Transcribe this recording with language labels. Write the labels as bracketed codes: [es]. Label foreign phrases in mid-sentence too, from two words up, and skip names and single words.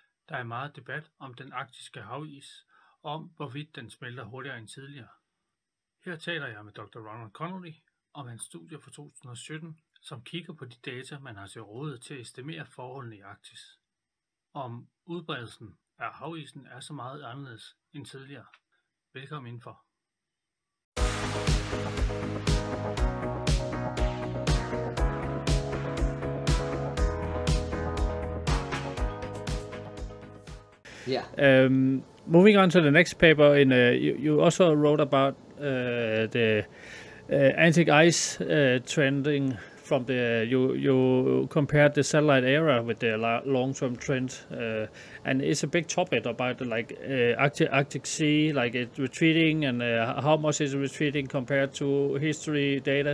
[da] Der er meget debat om den arktiske havis, og om hvorvidt den smelter hurtigere end tidligere. Her taler jeg med Dr. Ronan Connelly om hans studie fra 2017, som kigger på de data, man har til rådighed til at estimere forholdene i Arktis. Om udbredelsen af havisen er så meget anderledes end tidligere. Velkommen indenfor. [en] Yeah. Moving on to the next paper, you also wrote about the Arctic ice trending from you compared the satellite era with the long-term trend, and it's a big topic about Arctic Sea, like it retreating and how much is it retreating compared to history data.